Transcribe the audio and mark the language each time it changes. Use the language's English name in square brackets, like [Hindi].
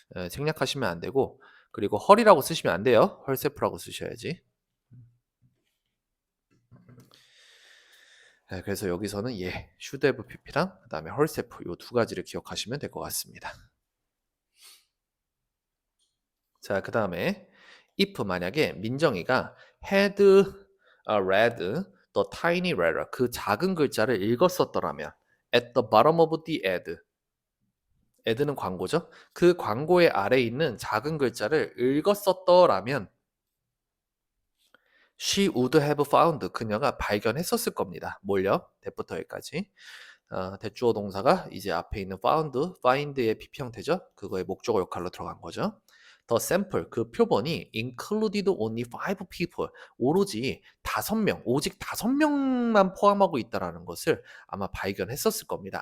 [Korean] 생략하시면 안 되고, 그리고 헐이라고 쓰시면 안 돼요. 헐세프라고 쓰셔야지. 그래서 여기서는 should have pp랑 그 다음에 헐세프 이 두 가지를 기억하시면 될 것 같습니다. 자, 그 다음에 [English] if 만약에 민정이가 had read the tiny letter, [Korean] 그 작은 글자를 읽었었더라면 [English] at the bottom of the ad, ad는 [Korean] 광고죠. 그 광고의 아래에 있는 작은 글자를 읽었었더라면 [English] she would have found, [Korean] 그녀가 발견했었을 겁니다. 뭘요? 대부터 여기까지. 대주어 동사가 이제 앞에 있는 find의 PP 형태죠. 그거의 목적어 역할로 들어간 거죠. The sample, 그 표본이 [English] included only 5 people, [Korean] 오로지 5명, 오직 5명만 포함하고 있다는 것을 아마 발견했었을 겁니다.